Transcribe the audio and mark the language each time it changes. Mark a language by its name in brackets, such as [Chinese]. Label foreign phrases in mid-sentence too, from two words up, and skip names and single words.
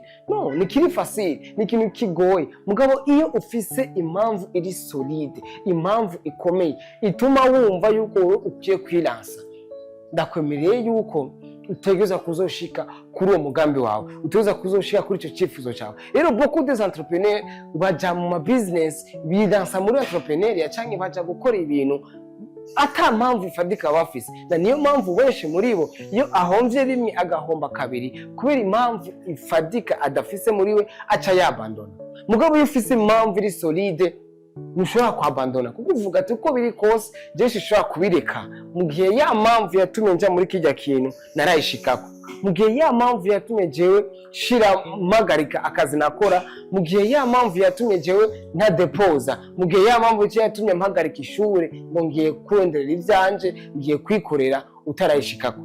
[Rundi] No, ni kiri facile, ni ikintu kigoye. Mugabo iyo ufise impamvu iri solide, impamvu ikomeye ituma wumva yuko wowe ugiye kwilansa, ndakwemereye yuko utegereza kuzoshika kuri uwo mugambi wawe, utegereza kuzoshika kuri icyo cyifuzo cyawe. Rero [French] beaucoup des entrepreneurs [Rundi] baja mu business bidansa muri entrepreneuria cyangwa baja gukora ibintu ata mpamvu ifadika bafise. Na niyo mpamvu benshi muri bo iyo ahomvye rimwe agahomba kabiri kubera impamvu ifadika adafise muri we aca yabandona. Mugabo iyo ufise impamvu iri solide ntushobora kwabandona, kuko uvuga ati uko biri kose byinshi ushobora kubireka mu gihe ya mpamvu yatumye njya muri kijya kintu narayishikako, mu gihe ya mpamvu yatumye jewe shira magarika akazi nakora, mu gihe ya mpamvu yatumye jewe nta depoza, mu gihe ya mpamvu yatumye mpagarika ishure ngo ngiye kuronderera ivyanje, ngiye kwikorera utarayishikako.